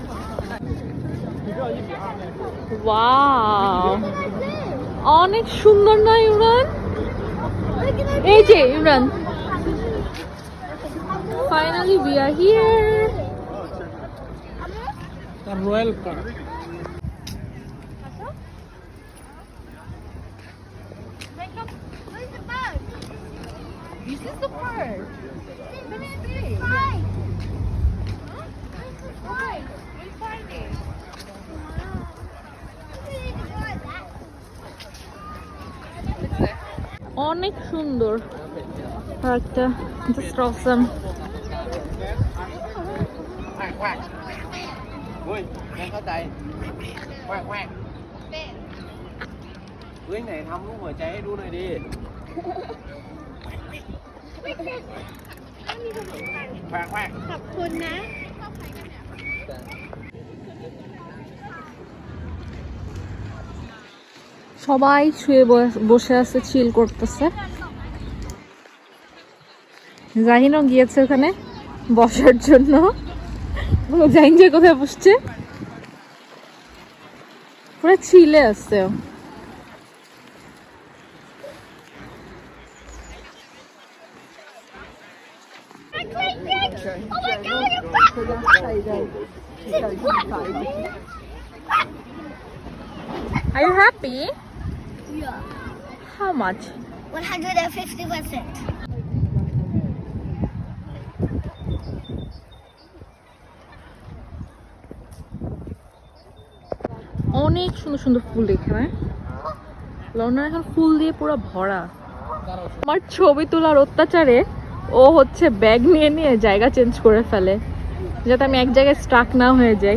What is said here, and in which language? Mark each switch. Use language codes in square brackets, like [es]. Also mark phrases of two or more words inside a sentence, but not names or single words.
[bn] ওয়াও, অনেক সুন্দর না ইমরান? [en] এই যে ইমরান, finally we are here. রয়্যাল পার্ক। This is the park. [bn] অনেক সুন্দর পার্কটা, [en] just awesome. [th] ไหนทำรูปหัวใจให้ดูหน่อยดิ ขอบคุณนะ [bn] সবাই শুয়ে বসে আছে, চিল করতেছে। জাহিনও গিয়েছে ওখানে বসার জন্য। জাহিন যে কোথায় বসছে, পুরো চিলে আছে। [en] Are you happy? Yeah. How much? 150%. [bn] অনেক সুন্দর সুন্দর ফুল এখানে। লন্ডন এখন ফুল দিয়ে পুরো ভরা। আমার ছবি তোলার অত্যাচারে ও হচ্ছে ব্যাগ নিয়ে নিয়ে জায়গা চেঞ্জ করে ফেলে, যাতে আমি এক জায়গায় স্টাক না হয়ে যাই।